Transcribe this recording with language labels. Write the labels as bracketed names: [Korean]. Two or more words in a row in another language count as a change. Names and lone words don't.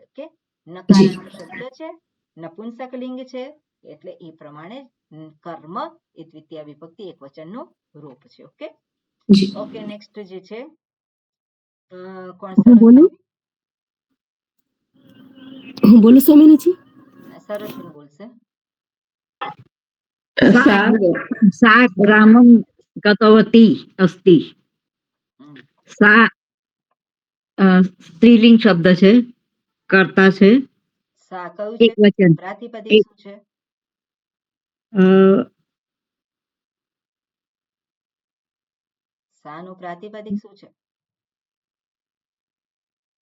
[Gujarati] ઓકે, નકારાંત શબ્દ છે, નપુંસક લિંગ છે, એટલે એ પ્રમાણે કર્મ એ દ્વિતીય વિભક્તિ એક વચનનું રૂપ છે. [English] okay, okay, next [Gujarati] જે છે કોણ? હું બોલું સોમિનીજી? સરસબેન બોલશે. [Sanskrit] सा ग्रामं गतवती अस्ति. [Gujarati] सा સ્ત્રીલિંગ શબ્દ છે, કર્તા છે. સા કયું એક છે? વચન. પ્રાતિપદિક શું છે? સા નું પ્રાતિપદિક શું છે?